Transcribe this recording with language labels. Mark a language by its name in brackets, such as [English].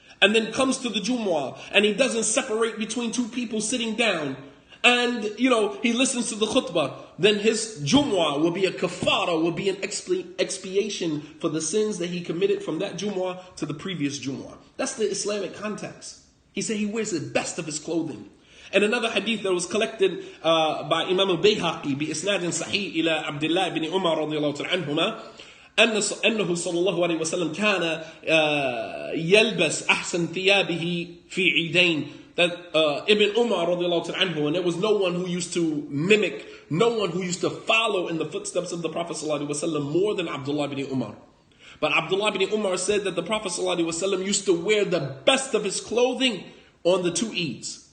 [English] And then comes to the Jumu'ah. And he doesn't separate between two people sitting down. And, he listens to the khutbah. Then his Jumu'ah will be a kafara, will be an expiation for the sins that he committed from that Jumu'ah to the previous Jumu'ah. That's the Islamic context. He said he wears the best of his clothing. And another hadith that was collected by Imam al-Bayhaqi [Arabic] بإسناد صحيح إلى عبد الله بن عمر رضي الله تعالى عنهما أنه صلى الله عليه وسلم كان يلبس أحسن ثيابه في عيدين. [English] That Ibn Umar [Arabic] رضي الله تعالى عنه, [English] and there was no one who used to mimic, no one who used to follow in the footsteps of the Prophet [Arabic] صلى الله عليه وسلم [English] more than Abdullah bin Umar. But Abdullah bin Umar said that the Prophet [Arabic] صلى الله عليه وسلم [English] used to wear the best of his clothing on the two Eids.